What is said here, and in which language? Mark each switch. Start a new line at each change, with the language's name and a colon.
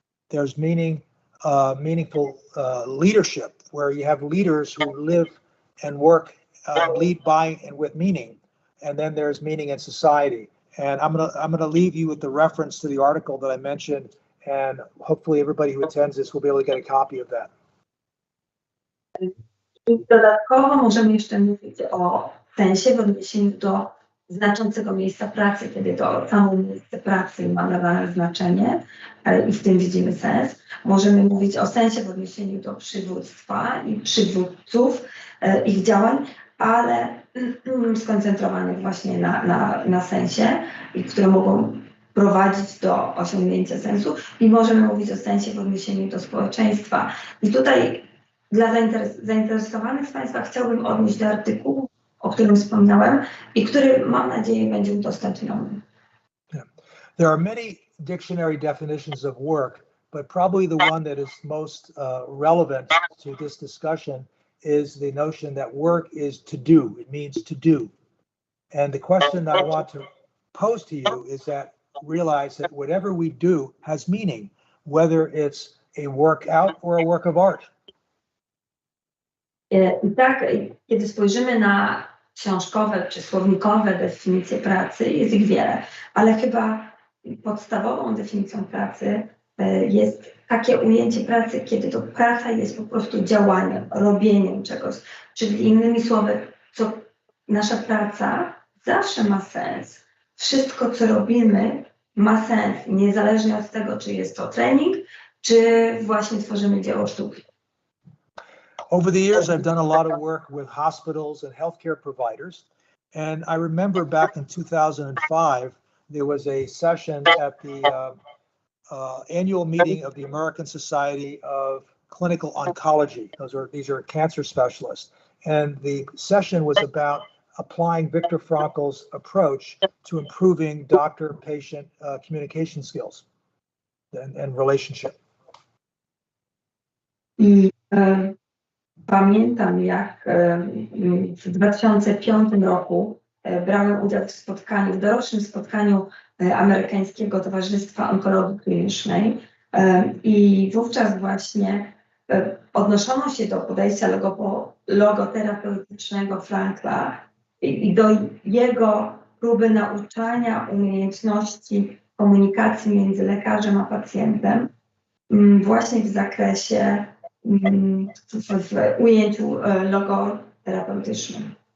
English: There's meaningful leadership, where you have leaders who live and work, lead by and with meaning. And then there's meaning in society. And I'm gonna leave you with the reference to the article that I mentioned, and hopefully everybody who attends this will be able to get a copy of that.
Polish: Dodatkowo możemy jeszcze mówić o sensie w odniesieniu do znaczącego miejsca pracy, kiedy to samo miejsce pracy ma nadane znaczenie i w tym widzimy sens. Możemy mówić o sensie w odniesieniu do przywództwa i przywódców, ich działań, ale skoncentrowanych właśnie na sensie, i które mogą prowadzić do osiągnięcia sensu. I możemy mówić o sensie w odniesieniu do społeczeństwa. I tutaj dla zainteresowanych z Państwa chciałbym odnieść do artykułu, o którym wspomniałem i który, mam nadzieję, będzie udostępniony.
English: There are many dictionary definitions of work, but probably the one that is most relevant to this discussion is the notion that work is to do. It means to do. And the question that I want to pose to you is that realize that whatever we do has meaning, whether it's a workout or a work of art.
Polish: I tak, kiedy spojrzymy na książkowe czy słownikowe definicje pracy, jest ich wiele, ale chyba podstawową definicją pracy jest takie ujęcie pracy, kiedy to praca jest po prostu działaniem, robieniem czegoś. Czyli innymi słowy, nasza praca zawsze ma sens. Wszystko, co robimy, ma sens, niezależnie od tego, czy jest to trening, czy właśnie tworzymy dzieło sztuki.
English: Over the years, I've done a lot of work with hospitals and healthcare providers. And I remember back in 2005, there was a session at the annual meeting of the American Society of Clinical Oncology. These are cancer specialists. And the session was about applying Viktor Frankl's approach to improving doctor-patient communication skills and relationship.
Polish: Pamiętam, jak w 2005 roku brałem udział w dorocznym spotkaniu Amerykańskiego Towarzystwa Onkologii Klinicznej i wówczas właśnie odnoszono się do podejścia logoterapeutycznego Frankla i do jego próby nauczania umiejętności komunikacji między lekarzem a pacjentem właśnie w zakresie w ujęciu logoterapeutycznym.